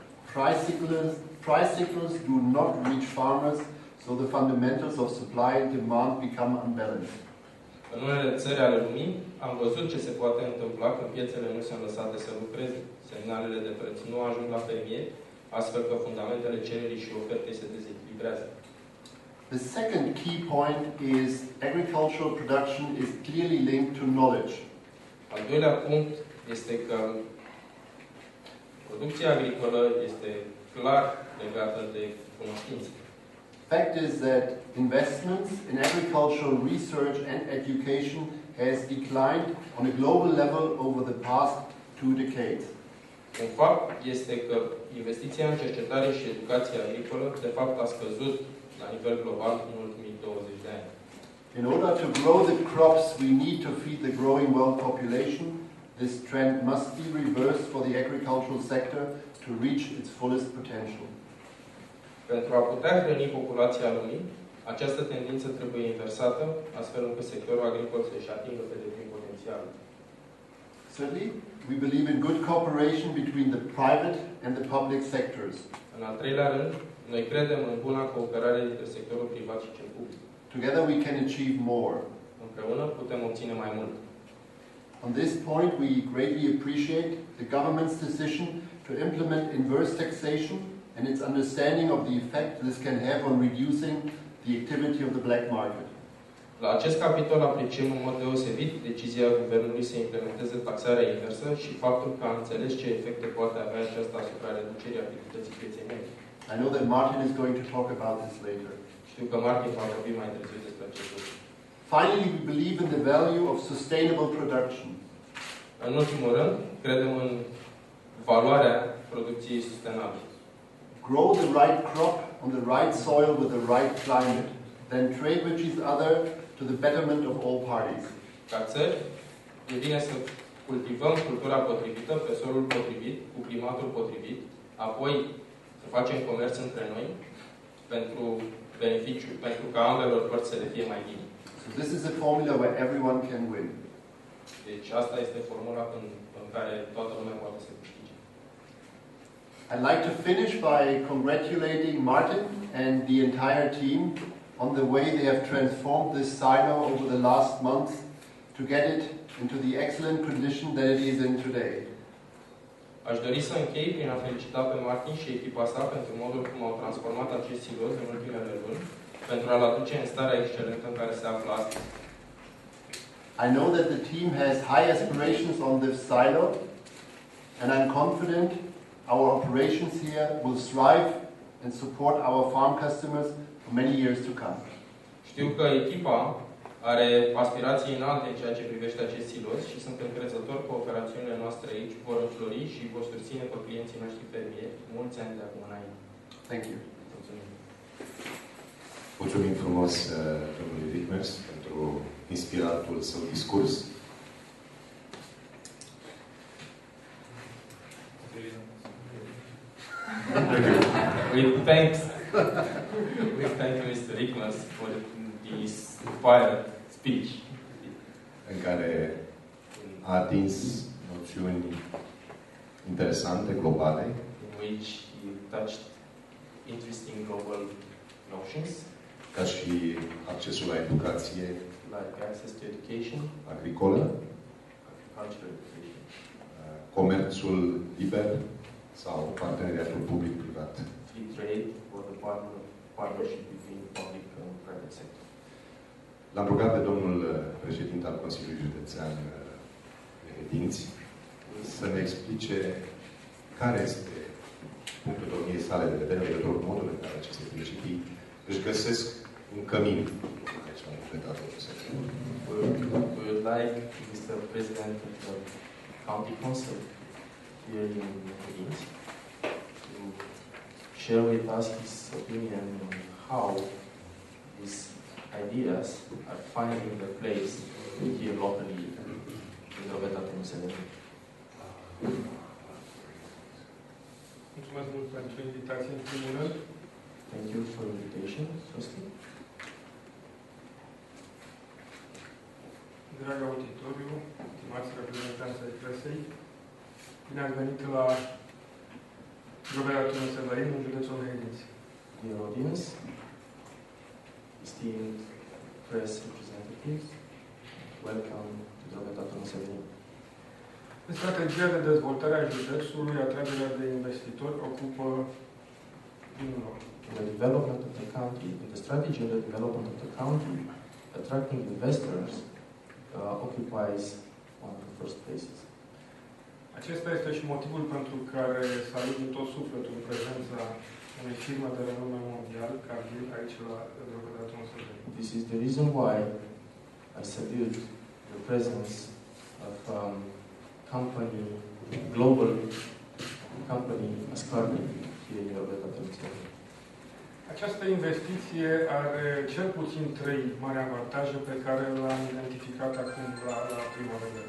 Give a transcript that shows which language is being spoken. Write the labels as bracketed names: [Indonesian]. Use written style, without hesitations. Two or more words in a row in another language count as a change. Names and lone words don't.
[English] Price signals do not reach farmers, so the fundamentals of supply and demand become unbalanced. [Romanian] În unele țări ale lumii am văzut ce se poate întâmpla când piețele nu sunt lăsate să lucreze. Semnalele de preț nu ajung la fermieri, astfel că fundamentele cererii și ofertei se dezechilibrează. [English] The second key point is agricultural production is clearly linked to knowledge. [Romanian] Al doilea punct este că producția agricolă este clar legată de cunoștință. [English] Fact is that investments in agricultural research and education has declined on a global level over the past 2 decades. [Romanian] Un fapt este că investiția în cercetare și educație agricolă de fapt a scăzut la nivel global în ultimii 20 de ani. [English] In order to grow the crops we need to feed the growing world population, this trend must be reversed for the agricultural sector to reach its fullest potential. [Romanian] Pentru a putea hrăni populația lumii, această tendință trebuie inversată, astfel încât sectorul agricol să-și atingă pe deplin potențialul. [English] Certainly, we believe in good cooperation between the private and the public sectors. [Romanian] În al treilea rând, noi credem în buna cooperare dintre sectorul privat și cel public. [English] Together we can achieve more. [Romanian] Împreună putem obține mai mult. [English] On this point, we greatly appreciate the government's decision to implement inverse taxation and its understanding of the effect this can have on reducing the activity of the black market. [Romanian] La acest capitol apreciem în mod deosebit decizia Guvernului să implementeze taxarea inversă și faptul că a înțeles ce efecte poate avea aceasta asupra reducerii activității pieței medii. [English] I know that Martin is going to talk about this later. [Romanian] Știu că Martin va vorbi mai târziu despre acest lucru. [English] Finally, we believe in the value of sustainable production. [Romanian] În ultimul rând, credem în valoarea producției sustenabile. [English] Grow the right crop on the right soil with the right climate, then trade with each other to the betterment of all parties. [Romanian] Ca țări, devine să cultivăm cultura potrivită pe solul potrivit, cu climatul potrivit, apoi să facem comerț între noi pentru beneficiu, pentru ca ambelor părți să le fie mai bine. [English] So this is a formula where everyone can win. [Romanian] Deci asta este formula în care toată lumea poate să câștige. [English] I'd like to finish by congratulating Martin and the entire team on the way they have transformed this silo over the last month to get it into the excellent condition that it is in today. [Romanian] Aș dori să închei prin a felicita pe Martin și echipa sa pentru modul cum au transformat acest siloz în ultimele luni, pentru a-l aduce în starea excelentă în care se află astăzi. [English] I know that the team has high aspirations on this silo, and I'm confident our operations here will thrive and support our farm customers for many years to come. [Romanian] Știu că echipa are aspirații înalte în ceea ce privește acest siloz și sunt încrezător că operațiunile noastre aici vor înflori și vor susține pe clienții noștri fermieri mulți ani de acum înainte. [English] Thank you. [Romanian] Mulțumim. Mulțumim frumos domnului Rickmers pentru inspiratul său discurs. [English] We thank Mr. Rickmers for this inspired speech. [Romanian] În care a atins noțiuni interesante, globale, [English] In which he touched interesting global notions, [Romanian] ca și accesul la educație [English] like access to education, [Romanian] agricolă, [English] agricultural education, [Romanian] comerțul liber sau parteneriatul public-privat. [English] free trade, or the partnership between public and private sector. [Romanian] L-am rugat pe domnul președinte al Consiliului Județean Mehedinți să ne explice care este punctul domniei sale de vedere legătură cu modul în care aceste principii își găsesc un cămin aici la Drobeta Turnu Severin. [English] We would like Mr. President of the County Council here in Mehedinți to share with us his opinion on how these ideas are finding their place here locally in Drobeta Turnu Severin. [Romanian] Mulțumesc mult pentru invitație, în primul rând. [English] Thank you for the invitation, firstly. [Romanian] Drag auditoriu, stimați reprezentanți ai presei, bine ați venit la Drobeta Turnu Severin, în județul Mehedinți. [English] Dear audience, esteemed press representatives, welcome to Drobeta Turnu Severin. [Romanian] În strategia de dezvoltare a județului, atragerea de investitori ocupă primul loc. [English] In the development of the country, in the strategy of the development of the country, attracting investors occupies one of the first places. [Romanian] Acesta este și motivul pentru care salut din tot sufletul prezența unei firme de renume mondial, Cargill, aici la Drobeta Turnu Severin. [English] This is the reason why I salute the presence of company, global company as Cargill here in Drobeta Turnu Severin. [Romanian] Această investiție are cel puțin 3 mari avantaje pe care le-am identificat acum la prima vedere.